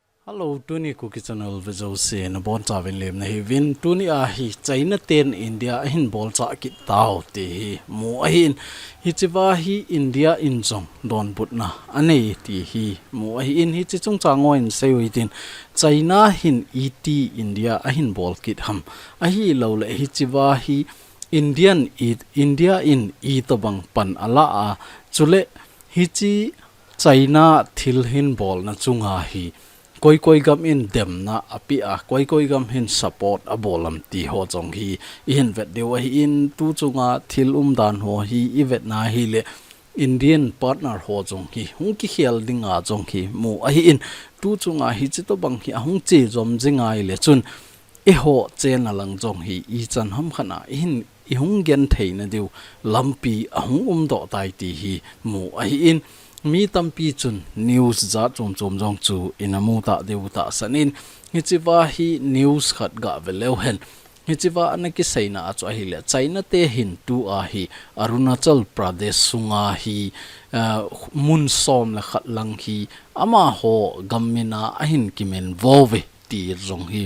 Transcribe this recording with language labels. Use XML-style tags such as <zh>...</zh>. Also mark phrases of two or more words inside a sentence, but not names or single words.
<tcz>Hello, Tuni KUKI channel visual se na bon cha vin lem na hi vin Tuni a hi China ten India hin bol cha ki tao ti hi mu a hin hi chiwa hi India in jong don but na ane ti hi mu a hi in hi chi chung cha ngo in se wi tin China hin et India a hin bol kit ham a hi lo le hi chiwa hi India in e to bang pan ala a chule hi chi China thil hin bol na chunga hi koi gam in dem na api a koi gam hin support a bolam ti ho chong hi in vet de wa in tu chunga thil dan ho hi I vet na hi le Indian partner ho chong hi hung ki khial dinga chong hi mu a hi in tu chunga hi chi to bang hi hung che zom jinga le chun e ho chen na lang chong hi I chan ham khana in I hung gen thei na diu lampi a hung do tai ti hi mu a hi in mi tampi chun news za chom jong chu inamu ta deuta sanin hichiwa hi news khat ga veleu hen hichiwa anaki seina achu hi le China te hin tu a hi Arunachal Pradesh sunga hi mun som la khat lang hi ama ho gammina ahin kimen vove ti rong hi</tcz>